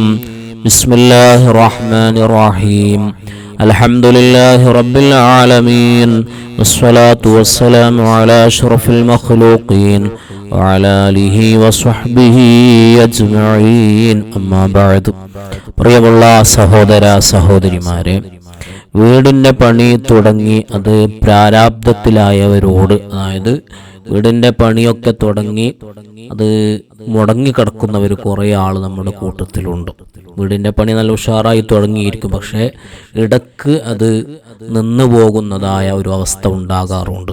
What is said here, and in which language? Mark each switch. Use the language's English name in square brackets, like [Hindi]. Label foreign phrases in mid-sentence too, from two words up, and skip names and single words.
[Arabic] بسم الله الرحمن الرحيم. الحمد لله رب العالمين، والصلاة والسلام على أشرف المخلوقين وعلى آله وصحبه أجمعين. أما بعد. [Malayalam] പ്രിയമുള്ള സഹോദര സഹോദരിമാരെ, വീടിൻ്റെ പണി തുടങ്ങി അത് പ്രാരാബ്ധത്തിലായവരോട്, അതായത് വീടിൻ്റെ പണിയൊക്കെ തുടങ്ങി അത് മുടങ്ങിക്കിടക്കുന്നവർ കുറേ ആൾ നമ്മുടെ കൂട്ടത്തിലുണ്ട്. വീടിൻ്റെ പണി നല്ല ഉഷാറായി തുടങ്ങിയിരിക്കും, പക്ഷേ ഇടക്ക് അത് നിന്നു പോകുന്നതായ ഒരു അവസ്ഥ ഉണ്ടാകാറുണ്ട്.